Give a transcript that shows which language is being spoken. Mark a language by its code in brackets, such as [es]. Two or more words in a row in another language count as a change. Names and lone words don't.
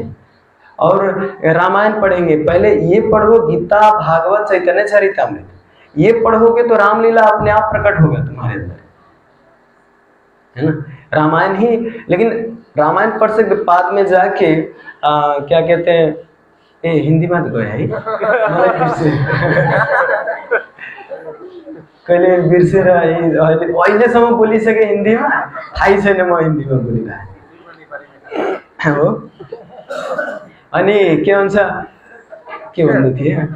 [hi] और रामायण पढ़ेंगे, पहले ये पढ़ो गीता भागवत चैतन्य चरितामृत, ये पढ़ोगे तो रामलीला अपने आप प्रकट होगा तुम्हारे अंदर, है ना। रामायण ही, लेकिन रामायण पढ़ से बाद में जाके क्या कहते हैं, ए हिंदी में तो है [ne] कहिले बिर्सेर अहिलेसम्म बोलिसके हिन्दीमा, थाहै छैन म हिन्दीमा बोलिरहेको हो। अनि के भन्छ, के भन्दै थिए?